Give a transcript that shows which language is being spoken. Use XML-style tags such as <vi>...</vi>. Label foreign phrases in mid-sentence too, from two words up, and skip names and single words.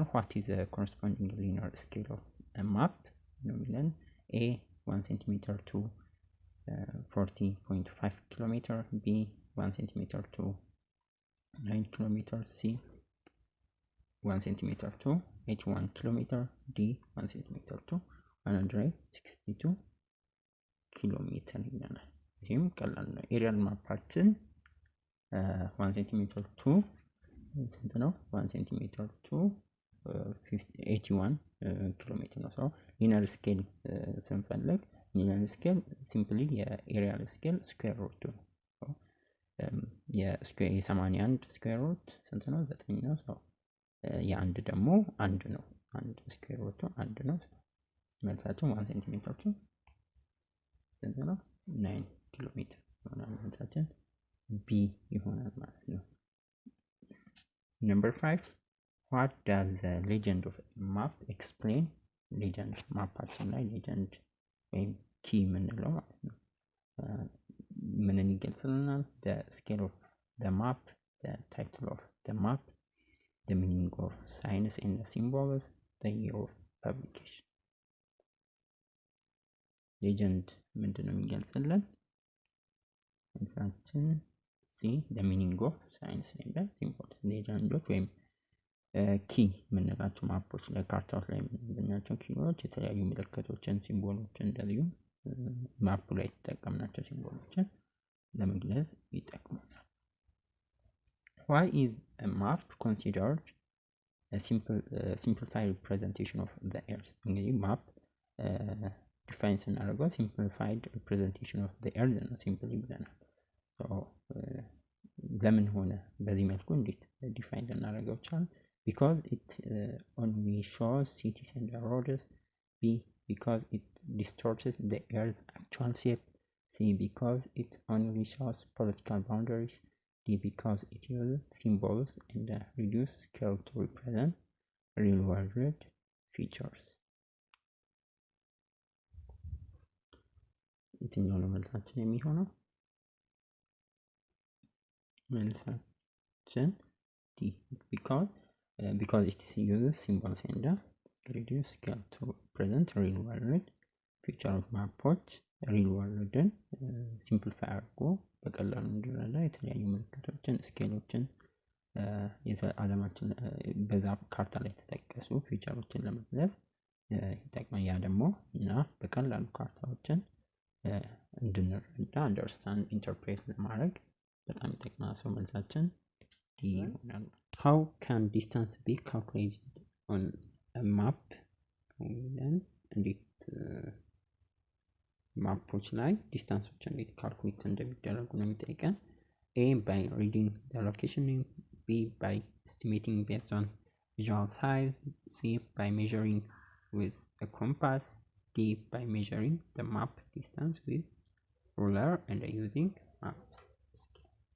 <en>What is the corresponding linear scale of a map? A 1 centimeter to 40.5 kilometer. B 1 centimeter to 9 kilometer. C 1 centimeter to 81 kilometer. D 1 centimeter to 162 kilometer</en> <am>ይለናል። ይህም ቀላል ነው። ኤሪያል ማፓችን</am> <en>1 centimeter to</en> <am>ስንት ነው?</am> <en>1 centimeter to 81 kilometer</en> <am>ነው። ሰው</am> <en>linear scale</en> <am>ስንፈልግ</am> <en>linear scale simply</en> <am>የኤሪያል</am> <en>scale square root</en> <am>ነው። የ81</am> <en>square root</en> <am>ስንት ነው? 9 ነው። ሰው የአንድ ደግሞ አንድ ነው። አንድ ስኩዌር ሩቱ አንድ ነው። መልሳችን 1</am> <en>centimeter to</en> <am>ስንት ነው? 9 ኪሎ ሜትር ይሆናል። መልሳችን ቢ ይሆናል ማለት ነው።</am> <en>Number 5, what does the legend of a map explain?</en> <am>ሌጀንድ ማፓችን ላይ ሌጀንድ ወይም ኪ የምንለው ማለት ነው ምንን ይገልጽልናል?</am> <en>the scale of the map, the title of the map, the meaning of signs and symbols, the year of publication.</en> <am>ሌጀንድ ምንድነው የሚገልጽልን? መልሳችን ሲ</am> <en>the meaning of signs and symbols።</en> <am>ሌጀንዶች ወይም ኪ የምንላቸው ማፖች ላይ ካርታዎች ላይ የምናገኛቸው ኪዎች የተለያዩ ምልክቶችን ሲምቦሎችን እንደዚሁ ማፑ ላይ የተጠቀምናቸው ሲምቦሎችን ለመግለጽ ይጠቅሙናል።</am> <en>Why is a map considered a simplified representation of the earth?</en> <am>እንግዲህ ማፕ ዲፋይን ስናደርገው</am> <en>simplified representation of the earth</en> <am>ነው ሲምፕሊ ብለናል። ለምን ሆነ በዚህ መልኩ እንዴት ዲፋይን ልናደርገው ቻል?</am> <en>Because it only shows cities and roads. B, because it distorts the earth's actual shape. C, because it only shows political boundaries. D, because it uses symbols and reduced scale to represent real world features.</en> <am>የትኛው ነው መልሳችን የሚሆነው? መልሳችን</am> <en>D, because it uses symbols and reduced scale to represent real world feature</en> <am>of ማፖች</am> <en>real world</en> <am>ሲምፕሊፋይ አድርጎ በቀላሉ እንዲረዳ የተለያዩ ምልክቶችን ስኬሎችን የዓለማችን በዛ ካርታ ላይ የተጠቀሱ ፊቸሮችን ለመግለጽ ይጠቅማል። ያ ደግሞ እና በቀላሉ ካርታዎችን እንድንረዳ</am> <en>understand interpret</en> <am>ለማድረግ በጣም ይጠቅማል። ሰው መልሳችን ዲ ይሆናል።</am> <en>How can distance be calculated on a map?</en> <am>እንዴት ማፖች ላይ ዲስታንሶች እንዴት ካልኩሌት እንደሚደረጉ ነው የሚጠይቀን።</am> <en>A, by reading the location name. B, by estimating based on visual size. C, by measuring with a compass. D, by measuring the map distance with ruler and using map scale.</en>